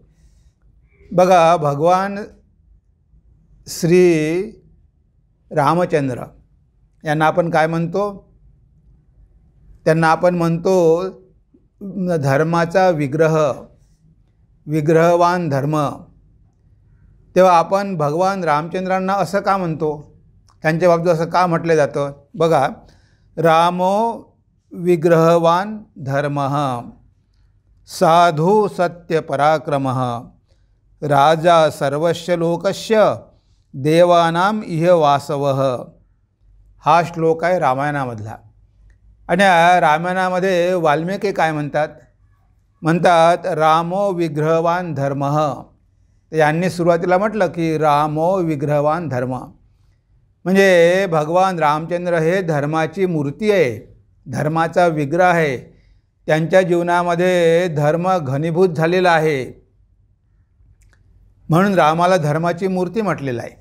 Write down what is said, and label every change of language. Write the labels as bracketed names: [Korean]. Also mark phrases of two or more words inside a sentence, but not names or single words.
[Marathi] बघा, भगवान श्री रामचंद्र यांना आपण काय म्हणतो? त्यांना आपण म्हणतो धर्माचा विग्रह, विग्रहवान धर्म। तेव्हा आपण भगवान रामचंद्रांना असं का म्हणतो? त्यांच्या बाबतीत असं का म्हटलं जातं? बघा, [Sanskrit] रामो विग्रहवान धर्मः साधु सत्य पराक्रमः राजा सर्वस्य लोकस्य देवानाम इह वासवः। [Marathi] हा श्लोक आहे रामायणामधला। आणि रामायणामध्ये वाल्मिकी काय म्हणतात? म्हणतात [Sanskrit] रामो विग्रहवान धर्मः। [Marathi] यांनी सुरुवातीला म्हटलं की [Sanskrit] रामो विग्रहवान धर्म, [Marathi] म्हणजे भगवान रामचंद्र हे धर्माची मूर्ती आहे, धर्माचा विग्रह आहे। त्यांच्या जीवनामध्ये धर्म घनीभूत झालेला आहे, म्हणून रामाला धर्माची मूर्ती म्हटलेलं आहे।